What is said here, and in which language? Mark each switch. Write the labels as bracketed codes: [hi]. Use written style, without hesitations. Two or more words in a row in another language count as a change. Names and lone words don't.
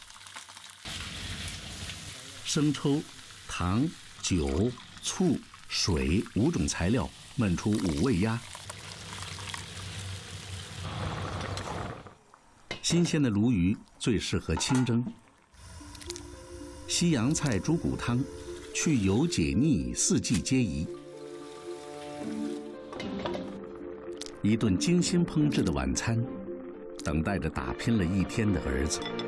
[zh] 生抽、糖、酒、醋、水5種材料燜出5味鴨。新鮮的鱸魚最適合清蒸。西洋菜豬骨湯，去油解膩，4季皆宜。一頓精心烹製的晚餐，等待着打拼了一天的兒子。